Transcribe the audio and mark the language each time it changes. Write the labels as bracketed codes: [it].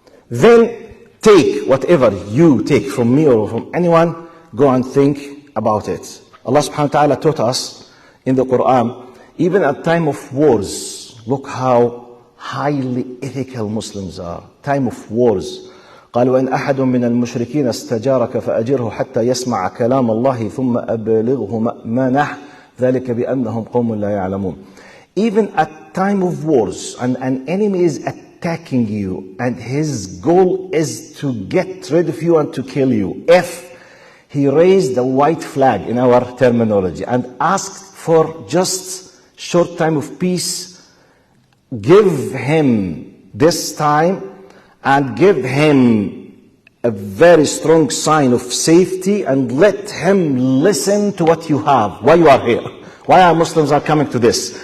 [en] Then take whatever you take from me or from anyone, go and think about it. Allah subhanahu wa ta'ala taught us in the Quran, even at time of wars, look how highly ethical Muslims are. Time of wars. [ar] قال وإن أحد من المشركين استجارك فأجره حتى يسمع كلام الله ثم أبلغه مأمنه ذلك بأنهم قوم لا يعلمون. [en] Even at time of wars, and an enemy is attacking you, and his goal is to get rid of you and to kill you. If he raised the white flag in our terminology and asked for just short time of peace, give him this time and give him a very strong sign of safety and let him listen to what you have, why you are here, why our Muslims are coming to this.